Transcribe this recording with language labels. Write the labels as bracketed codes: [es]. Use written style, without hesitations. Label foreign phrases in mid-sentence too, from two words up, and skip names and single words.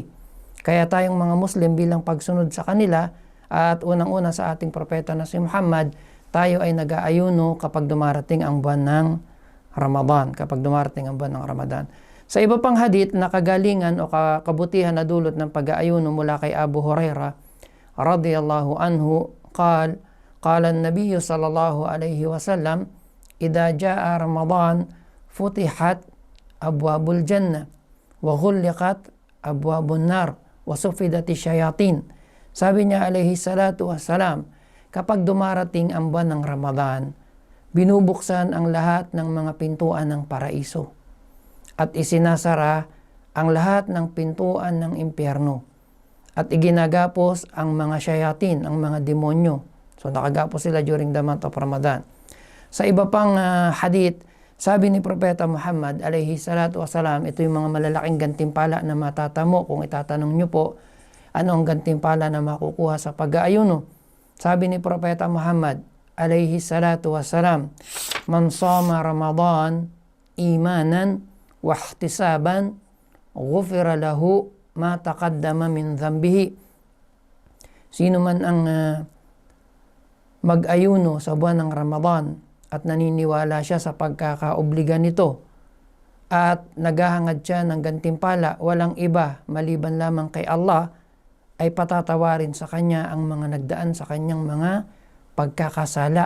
[tl] Kaya tayong mga Muslim, bilang pagsunod sa kanila at unang-una sa ating propeta na si Muhammad, tayo ay nag-aayuno kapag dumarating ang buwan ng Ramadan. Sa iba pang hadith na kagalingan o kabutihan na dulot ng pag-aayuno mula kay [ar] Abu Hurairah رضي الله عنه قال النبي صلى الله عليه وسلم إذا جاء رمضان فتحت أبواب الجنة وغلقت أبواب النار وصفدت الشياطين. [tl] Sabi niya [ar] عليه الصلاة والسلام, [tl] kapag dumarating ang buwan ng Ramadan, binubuksan ang lahat ng mga pintuan ng paraiso at isinasara ang lahat ng pintuan ng impyerno, at iginagapos ang mga syayatin, ang mga demonyo. So nakagapos sila [en] during the month of Ramadan. [tl] Sa iba pang hadith, sabi ni Propeta Muhammad [ar] عليه الصلاة والسلام, [tl] ito yung mga malalaking gantimpala na matatamo kung itatanong nyo po ano ang gantimpala na makukuha sa pag-aayuno. Sabi ni [ar] Propeta Muhammad عليه الصلاة والسلام من صام رمضان إيمانا واحتسابا غفر له ما تقدم من ذنبه. [tl] Sino man ang mag-ayuno sa buwan ng Ramadan at naniniwala siya sa pagkakaobliga nito at naghahangad siya ng gantimpala, walang iba maliban lamang kay Allah, ay patatawarin sa kanya ang mga nagdaan sa kanyang mga pagkakasala.